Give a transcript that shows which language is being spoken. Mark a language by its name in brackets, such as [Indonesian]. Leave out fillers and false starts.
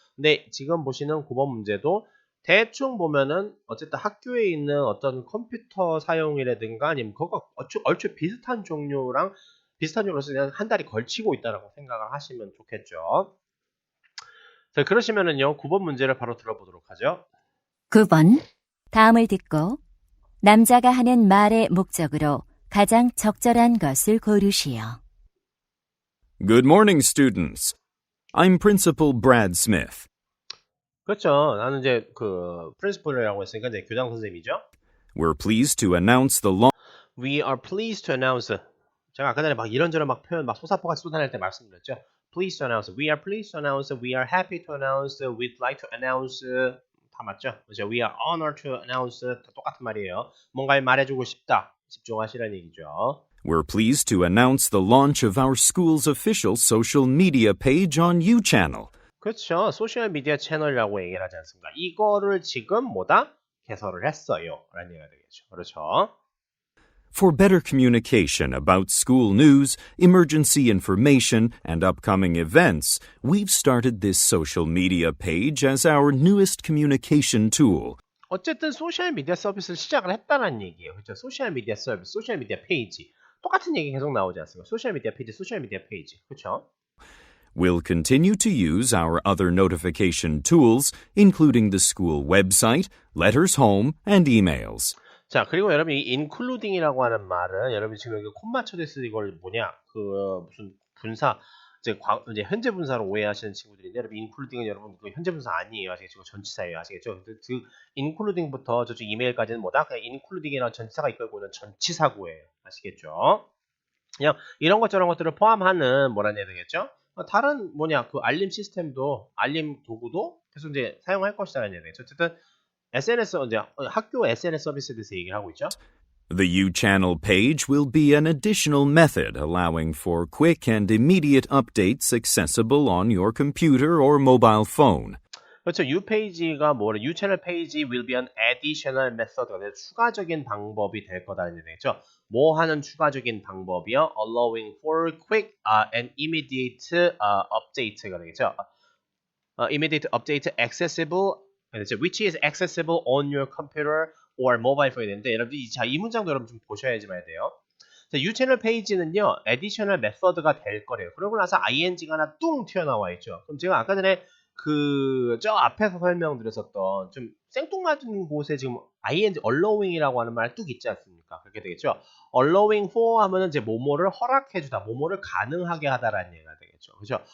[Korean] 근데 지금 보시는 9번 문제도 대충 보면은 어쨌든 학교에 있는 어떤 컴퓨터 사용이라든가 아니면 그거 얼추 비슷한 종류로서 그냥 한 달이 걸치고 있다라고 생각을 하시면 좋겠죠. 자, 그러시면은요 9번 문제를 바로 들어보도록 하죠. 9번. 다음을 듣고 남자가 하는 말의 목적으로 가장 적절한 것을 고르시오. [English] Good morning, students. I'm Principal Brad Smith. [Korean] 그렇죠. 나는 이제 그 프린시플이라고 했으니까 이제 교장 선생님이죠. [English] We're pleased to announce the launch We are pleased to announce. [Korean] 제가 아까 전에 막 이런저런 막 표현 막 솟아포같이 쏟아낼 때 말씀드렸죠. [English] Pleased to announce. We are pleased to announce. We are happy to announce. We'd like to announce. [Korean] 다 맞죠? 그죠? [English] We are honored to announce. [Korean] 다 똑같은 말이에요. 뭔가를 말해주고 싶다. 집중하시라는 얘기죠. [English] We're pleased to announce the launch of our school's official social media page on YouChannel. [Korean] 그렇죠. 소셜미디어 채널이라고 얘기를 하지 않습니까? 이거를 지금 뭐다? 개설을 했어요. 라는 얘기가 되겠죠. 그렇죠. [English] For better communication about school news, emergency information, and upcoming events, we've started this social media page as our newest communication tool. [Korean] 어쨌든 소셜미디어 서비스를 시작을 했다는 얘기예요. 그렇죠? 소셜미디어 서비스, 소셜미디어 페이지. 똑같은 얘기 계속 나오지 않습니까? 소셜미디어 페이지. 그렇죠? [English] We'll continue to use our other notification tools, including the school website, letters home, and emails. [Korean] 자, 그리고 여러분 이 including이라고 하는 말은 여러분 지금 여기 콤 맞춰져 있어 이걸 뭐냐? 그 무슨 분사 이제 현재 분사로 오해하시는 친구들인데 여러분 including은 여러분 그 현재 분사 아니에요. 아시겠죠? 전치사예요. 아시겠죠? 그 including부터 저쪽 이메일까지는 뭐다? 그냥 including이라는 전치사가 이끌고 있는 전치사구예요. 아시겠죠? 그냥 이런 것 저런 것들을 포함하는 뭐라는 얘기 되겠죠? 다른 그 알림 시스템도 알림 도구도 계속 이제 사용할 것이라는 얘기 되겠죠. 어쨌든 SNS 이제 학교 SNS 서비스에 대해서 얘기를 하고 있죠. [English] The YouChannel page will be an additional method allowing for quick and immediate updates accessible on your computer or mobile phone. [Korean] 그렇죠. U 페이지 [English] will be an additional method [Korean] 가 돼 추가적인 방법이 될 거다는 얘기죠. 뭐 하는 추가적인 방법이요? [English] Allowing for quick and immediate update가 되겠죠. Immediate update accessible, which is accessible on your computer or mobile phone이 [Korean] 되는데 여러분 이 문장도 여러분 좀 보셔야지만 돼요. 자, U 채널 페이지는요, additional method가 될 거래요. 그러고 나서 ing가 하나 뚱 튀어나와 있죠. 그럼 제가 아까 전에 저 앞에서 설명드렸었던 좀 생뚱맞은 곳에 지금 allowing이라고 하는 말 뚝 있지 않습니까? 그렇게 되겠죠. allowing for 하면은 이제 뭐뭐를 허락해주다, 뭐뭐를 가능하게 하다라는 얘기가 되겠죠. 그죠?